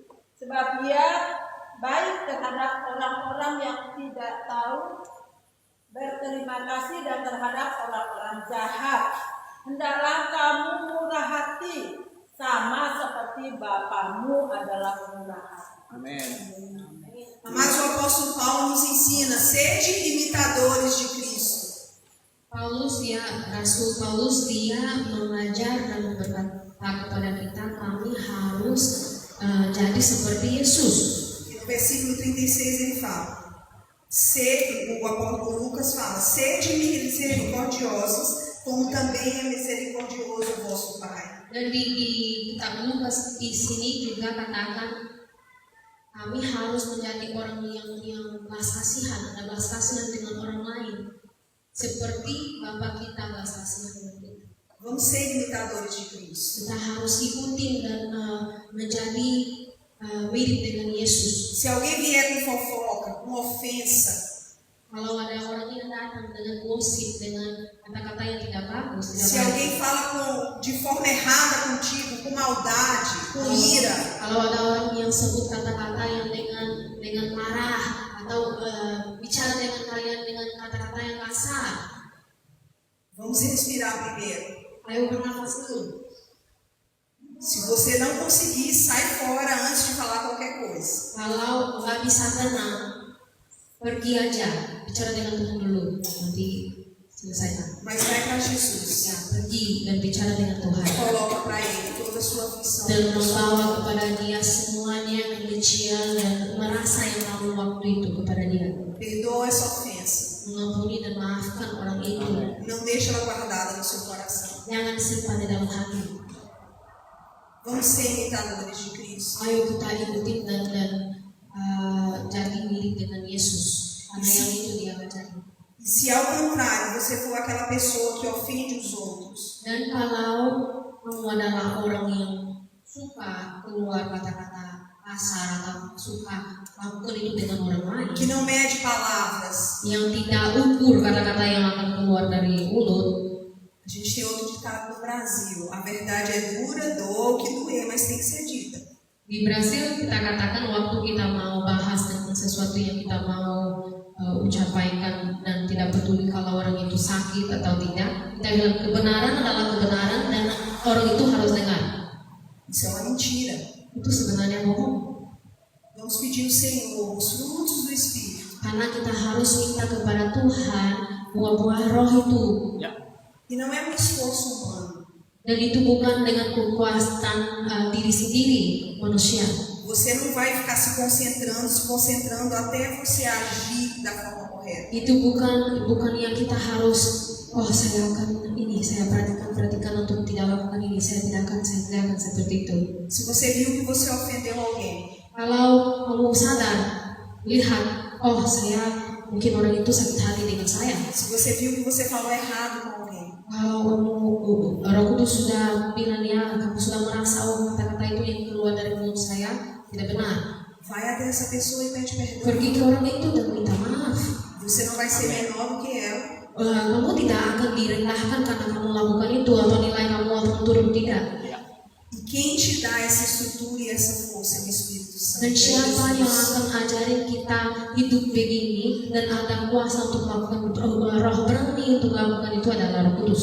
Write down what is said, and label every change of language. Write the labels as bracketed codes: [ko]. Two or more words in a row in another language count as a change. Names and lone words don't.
[id] Sebab Ia baik terhadap orang-orang yang tidak tahu berterima kasih dan terhadap orang-orang jahat. Hendaklah kamu murah hati sama seperti Bapamu adalah murah hati. Amin. [pt] Mas o apóstolo Paulo nos ensina, sede imitadores de Cristo. [id] Rasul Paulus dia mengajar dan berkata kepada kita, kami harus jadi seperti Yesus. [pt] No versículo 36 ele fala, o apóstolo Lucas fala, sede misericordiosos, como também é misericordioso o vosso Pai. [id] Dan di kitab Lukas di sini juga katakan kami harus menjadi orang yang belas kasihan, ada belas kasihan dengan orang lain, seperti Bapa kita belas kasihan dengan kita. [pt] Vamos ser imitadores de Cristo. [id] Kita harus ikutin dan menjadi mirip dengan Yesus. [pt] Se alguém vier com fofoca, com ofensa, [id] kalau ada orang yang datang dengan gosip, dengan kata-kata yang tidak bagus, [pt] se alguém fala de forma errada contigo, com maldade, com ira, [id] kalau ada orang yang sebut kata-kata yang dengan marah atau bicara dengan kalian dengan kata-kata yang kasar, [pt] vamos respirar primeiro. [id] ayo bernafas dulu. [pt] Se você não conseguir, sai fora antes de falar qualquer coisa. [id] Kalau nggak bisa tenang, pergi aja, bicara dengan Tuhan dulu, nanti selesaikan. [pt] Mas vai para Jesus. [id] Ya, pergi dan bicara dengan Tuhan. [pt] Coloca para Ele toda a sua aflição. [id] Dan membawa kepada Dia semuanya kebencian dan merasa yang lalu waktu itu kepada Dia. [pt] Perdoa essa ofensa. [id] Mengampuni dan maafkan orang itu. [pt] Não deixa ela guardada no seu coração. [id] Jangan simpan di dalam hati. [pt] Vamos ser imitadores de Cristo. [id] Ayo kita ikutin dan jadi mirip dengan Yesus. Karena yang itu Dia ajarin. [pt] E se ao contrário você for aquela pessoa que ofende os outros, [id] Dan kalau kamu adalah orang yang suka keluar kata-kata kasar atau suka lakukan itu dengan orang lain, [pt] que não mede palavras. [id] yang tidak ukur kata-kata yang akan keluar dari mulut. [pt] A gente tem outro ditado no Brasil: a verdade é dura, doa o que doer, mas tem que ser dita. [id] Di Brasil kita katakan waktu kita mau bahas tentang sesuatu yang kita mau ucapkan dan tidak peduli kalau orang itu sakit atau tidak, kita bilang kebenaran adalah kebenaran dan orang itu harus dengar. [pt] Isso é uma mentira. [id] Itu sebenarnya bohong. [pt] Vamos pedir ao Senhor os frutos do Espírito. [id] Karena kita harus minta kepada Tuhan buah-buah roh itu. [pt] E não é um esforço humano. [id] Dan itu bukan dengan kekuasaan diri sendiri manusia. [pt] Você não vai ficar se concentrando até você agir da forma correta. [id] Itu bukan yang kita harus, oh saya akan ini, saya perhatikan untuk tidak lakukan ini, saya tidak akan seperti itu. [pt] Se você viu que você ofendeu alguém, [id] Kalau kamu sadar, lihat, oh saya mungkin orang itu sakit hati dengan saya. [pt] se você viu que você falou errado com alguém, [id] Kalau kamu, Roh Kudus sudah bilang ya, kamu sudah merasa oh kata-kata itu yang keluar dari mulut saya tidak benar. [pt] vai até essa pessoa e pede perdão. [id] Pergi ke orang itu dan minta maaf. [pt] Você não vai ser menor do que ela. [id] Kamu tidak akan direndahkan karena kamu lakukan itu atau nilai kamu akan turun, tidak. [pt] E quem te dá essa estrutura e essa força é o Espírito Santo. [id] Dan [pt] É [id] siapa yang Jesus. akan ajarin kita hidup begini dan ada kuasa untuk melakukan roh berani untuk melakukan itu adalah Roh Kudus.